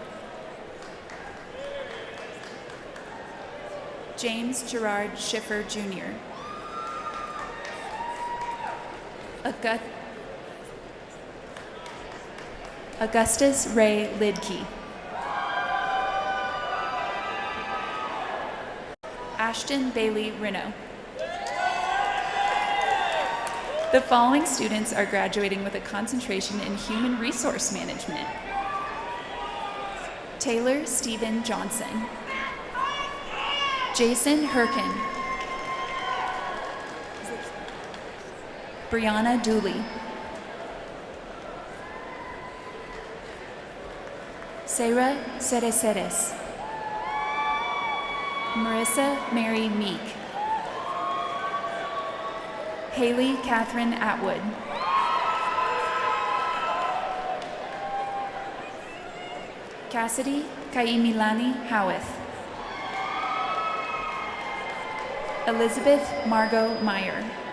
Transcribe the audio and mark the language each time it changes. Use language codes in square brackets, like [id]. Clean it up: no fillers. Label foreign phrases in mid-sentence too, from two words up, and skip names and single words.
[en] James Gerard Schiffer Jr. Augustus Ray Lidkey. Ashton Bailey Rino. The following students are graduating with a concentration in human resource management. Taylor Stephen Johnson. Jason Herkin. Brianna Dooley. Sarah Cereceres. Marissa Mary Meek. Haley Catherine Atwood. Cassidy Kaimilani Howarth. Elizabeth Margot Meyer.